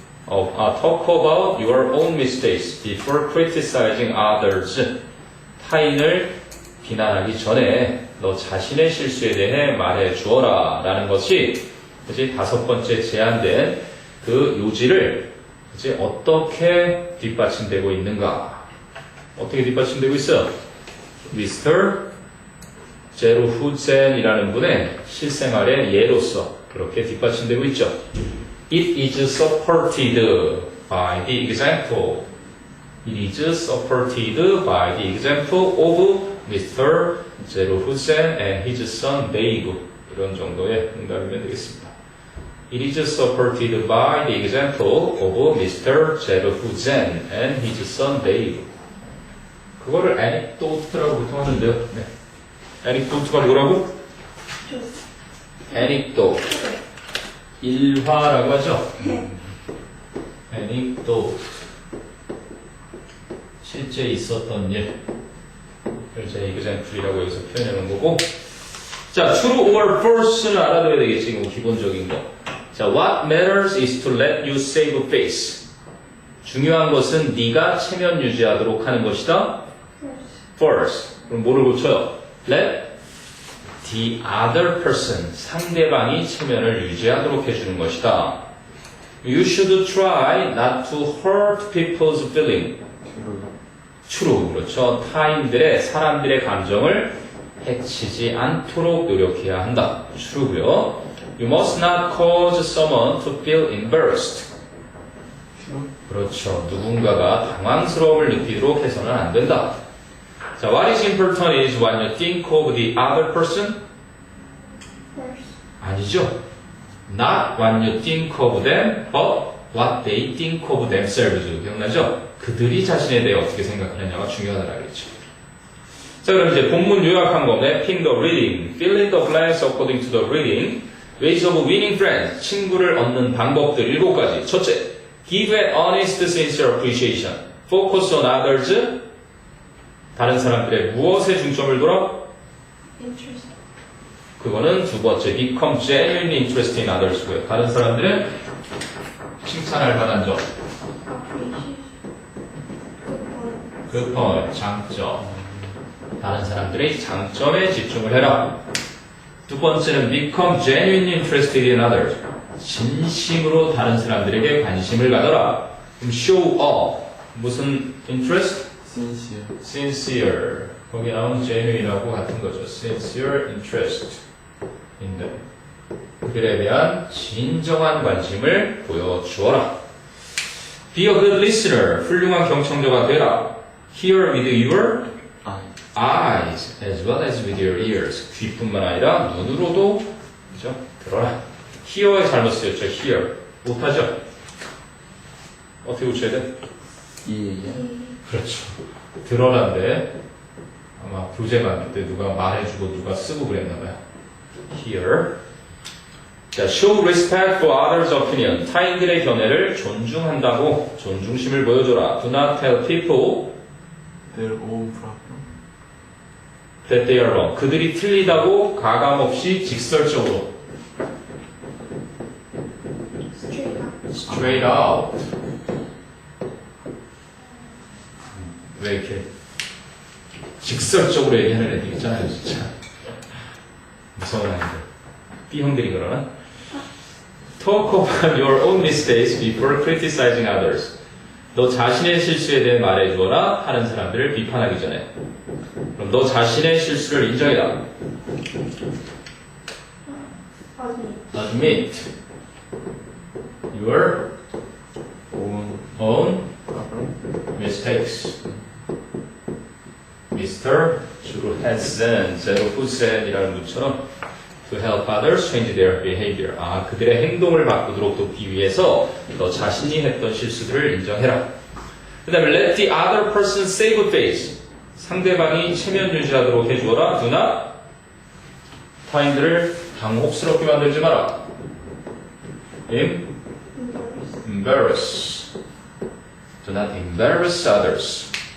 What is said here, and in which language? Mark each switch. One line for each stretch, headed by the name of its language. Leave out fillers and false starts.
English: Talk about your own mistakes before criticizing others.
Korean: 타인을 비난하기 전에 너 자신의 실수에 대해 말해 주어라 라는 것이 그치? 5번째 제안된 그 요지를 그치? 어떻게 뒷받침되고 있는가? 어떻게 뒷받침되고 있어?
English: Mr.
Korean: 제로 후젠이라는 분의 실생활의 예로서 그렇게 뒷받침되고 있죠.
English: It is supported by the example. It is supported by the example of Mr. 제로 후젠 and his son Dave.
Korean: 이런 정도의 응답이면 되겠습니다.
English: It is supported by the example of Mr. 제로 후젠 and his son Dave.
Korean: 그거를 anecdote라고 보통 하는데요. 네. anecdote가 뭐라고? anecdote. 일화라고 하죠? anecdote. 실제 있었던 일. 그걸 제 example이라고 여기서 표현해 놓은 거고. 자, true or false는 알아둬야 되겠지, 이거 기본적인 거.
English: 자, what matters is to let you save face.
Korean: 중요한 것은 네가 체면 유지하도록 하는 것이다. false. 그럼 뭐를 고쳐요?
English: Let the other person,
Korean: 상대방이 체면을 유지하도록 해주는 것이다.
English: You should try not to hurt people's feeling. True. 그렇죠.
Korean: 타인들의, 사람들의 감정을 해치지 않도록 노력해야 한다. True고요.
English: You must not cause someone to feel embarrassed.
Korean: 그렇죠. 누군가가 당황스러움을 느끼도록 해서는 안 된다.
English: 자, what is important is what you think of the other person?
Korean: 아니죠.
English: Not what you think of them, but what they think of themselves.
Korean: 기억나죠? 그들이 자신에 대해 어떻게 생각하느냐가 중요하다고 했죠.
English: 자,
Korean: 그럼 이제 본문 요약한 거,
English: mapping the reading, filling the blanks according to the reading. Ways of winning friends.
Korean: 친구를 얻는 방법들 7가지. 첫째,
English: give an honest, sincere appreciation. Focus on others.
Korean: 다른 사람들의 무엇에 중점을 둬라?
English: interest.
Korean: 그거는 두 번째,
English: become genuinely interested in others고요.
Korean: 다른 사람들의 칭찬할 만한 점.
English: appreciation.
Korean: 그 point, 장점. 다른 사람들의 장점에 집중을 해라. 두 번째는
English: become genuinely interested in others.
Korean: 진심으로 다른 사람들에게 관심을 가져라.
English: 그럼 show off. 무슨 interest? sincere. sincere.
Korean: 거기 나온 genuine하고 같은 거죠.
English: sincere interest in them.
Korean: 그들에 대한 진정한 관심을 보여주어라.
English: Be a good listener.
Korean: 훌륭한 경청자가 되라.
English: Hear with your eyes as well as with your ears.
Korean: 귀뿐만 아니라 눈으로도 그죠? 들어라. hear에 잘못 쓰였죠. hear. 못하죠? 어떻게 고쳐야 돼? 이해해. 그렇죠. 들어라인데 아마 교재 만들 때 누가 말해주고 누가 쓰고 그랬나 봐요.
English: hear. 자, show respect for others' opinion.
Korean: 타인들의 견해를 존중한다고 존중심을 보여줘라.
English: Do not tell people their own problem. that they are wrong.
Korean: 그들이 틀리다고 가감없이 직설적으로
English: straight up. straight out.
Korean: 왜 이렇게 직설적으로 얘기하는 애들 있잖아요, 진짜. 무서운 아이들. B형들이 그러나?
English: Talk about your own mistakes before criticizing others.
Korean: 너 자신의 실수에 대해 말해주어라. 다른 사람들을 비판하기 전에. 그럼 너 자신의 실수를 인정해라.
English: Admit your own mistakes. Mr. 주로 hasn't, 제로 who's,
Korean: 이라는 것처럼
English: to help others change their behavior.
Korean: 아, 그들의 행동을 바꾸도록 돕기 위해서 너 자신이 했던 실수들을 인정해라. 그 다음에
English: let the other person save face.
Korean: 상대방이 체면 유지하도록 해주어라.
English: Do not
Korean: 타인들을 당혹스럽게 만들지 마라.
English: embarrass. Do not embarrass others.